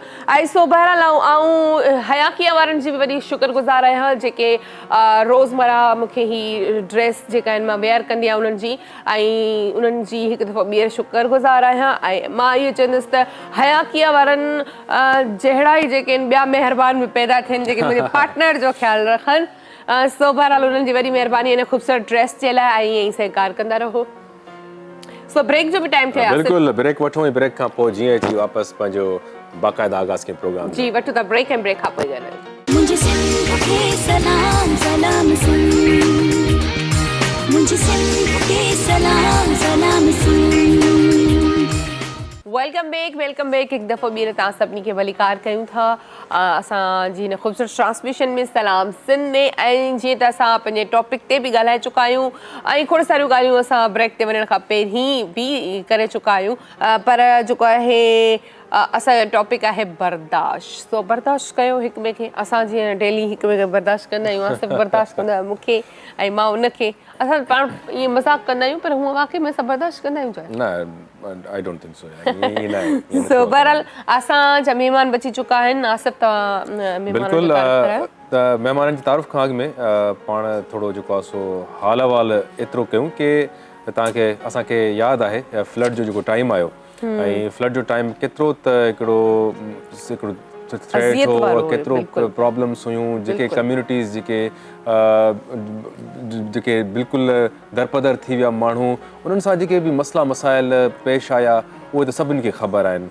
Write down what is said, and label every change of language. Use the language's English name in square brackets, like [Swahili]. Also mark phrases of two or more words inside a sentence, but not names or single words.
[Sindhi] ऐं सो बहरहाल आऊं हयाकिया वारनि जी बि वॾी शुक्रगुज़ार आहियां जेके रोज़मर्रा मूंखे ही ड्रेस जेका आहिनि मां वेयर कंदी आहियां उन्हनि जी, ऐं उन्हनि जी हिकु दफ़ो ॿीहर शुक्रगुज़ार आहियां। ऐं मां इहो चवंदसि त हयाकिया वारनि जहिड़ा ई जेके आहिनि ॿिया महिरबान बि पैदा थियनि जेके मुंहिंजे पार्टनर जो ख़्यालु रखनि। सो बहरहाल उन्हनि जी वॾी महिरबानी हिन ख़ूबसूरत ड्रेस जे लाइ ऐं ईअं ई सहकार कंदा रहो। सो ब्रेक जो भी टाइम थे बिल्कुल ब्रेक वठो ऐं ब्रेक खां पोइ जीअं अची वापसि पंहिंजो बाक़ाइदा आगाज़ के प्रोग्राम जी वठो था ब्रेक ऐं ब्रेक खां पोइ [Hindi] मुझे सिंध के सलाम सलाम सुन, मुझे सिंध के सलाम सलाम सुन। [English] welcome back [Sindhi] हिकु दफ़ो ॿीहर तव्हां सभिनी खे भलीकार कयूं था असांजी हिन ख़ूबसूरत ट्रांसमिशन में सलाम सिंध में। ऐं जीअं त असां पंहिंजे टॉपिक ते बि ॻाल्हाए चुका आहियूं ऐं खोड़ सारियूं ॻाल्हियूं असां ब्रेक ते वञण खां पहिरीं बि करे चुका आहियूं, पर जेको आहे असांजो टॉपिक आहे बर्दाश्त। सो बर्दाश्त कयो हिक ॿिए खे। असां जीअं डेली हिक ॿिए खे बर्दाश्त कंदा आहियूं, सिर्फ़ु बर्दाश्त कंदा आहियूं मूंखे ऐं मां उनखे, असां पाण ईअं मज़ाक़ कंदा आहियूं पर हूअं वाक़ई में असां बर्दाश्त कंदा आहियूं। [English] I don't think so. [Sindhi] सो बहरहाल असांजा महिमान बची चुका आहिनि। आसिफ तव्हां बिल्कुल महिमाननि जी तारीफ़ खां अॻु में पाण थोरो जेको आहे सो हाल अहवाल एतिरो कयूं की तव्हांखे असांखे यादि आहे फ्लड जो जेको टाइम आयो ऐं फ्लड जो टाइम केतिरो त हिकिड़ो थ्रेट हो, केतिरो प्रॉब्लम्स हुयूं, जेके कम्युनिटीज़ जेके बिल्कुलु दरपदर थी विया माण्हू, उन्हनि सां जेके बि मसला मसाइल पेश आया उहे त सभिनी खे ख़बर आहिनि।